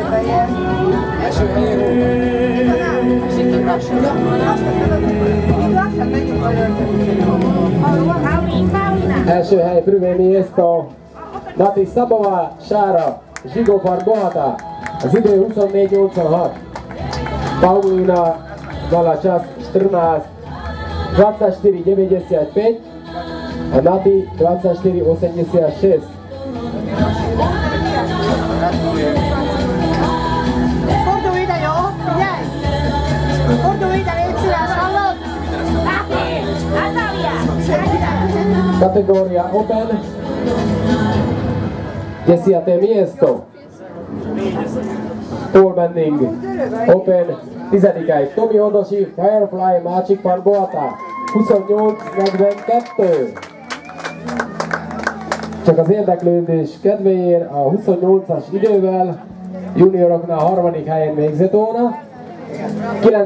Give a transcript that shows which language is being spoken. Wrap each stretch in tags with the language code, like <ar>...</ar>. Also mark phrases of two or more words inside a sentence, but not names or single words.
<hu>Első első hely,</hu> <sk>Prüvé Miesto,</sk> <hu>Nati Szabová, Sára, Zsigofar Bohata, az idő 24-86.</hu> <sk>Paulina mala čas 14, 24,95 a Nati 24,86.</sk> <hu>Fordulj ide, jó? Figyelj! Fordulj ide, légy szíves, hallod?</hu> <sk>Kategoria Open. 10. miesto. Pole bending Open. 10.</sk> <hu>Tomi Hodosi, Firefly, Másik Pan Boata. 28-42. Csak az érdeklődés kedvéért a 28-as idővel junioroknál 3. helyen végzett volna. 9.</hu>